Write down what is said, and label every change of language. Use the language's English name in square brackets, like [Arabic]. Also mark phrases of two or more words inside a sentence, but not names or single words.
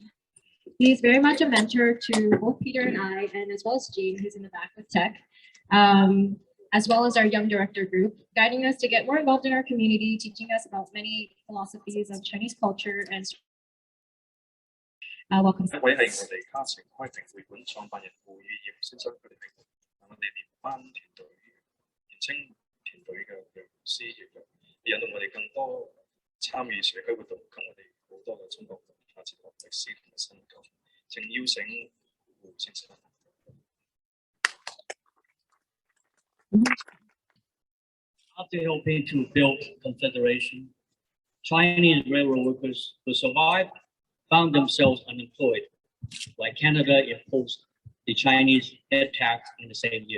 [English] He is very much a mentor to both Peter and I, and as well as Jean, who's in the back with tech, as well as our young director group, guiding us to get more involved in our community, teaching us about many philosophies of Chinese culture and welcome. [Cantonese] 一位係我哋家庭開平會館創辦人胡宇業先生，佢哋係我哋年班團隊年青團隊嘅導師，亦都引導我哋更多參與社區活動，給我哋好多嘅中國文化、哲學、歷史同埋新舊。請邀請胡先生。 [English] After helping to build Confederation, Chinese railroad workers who survived found themselves unemployed, while Canada imposed the Chinese head tax in the same year.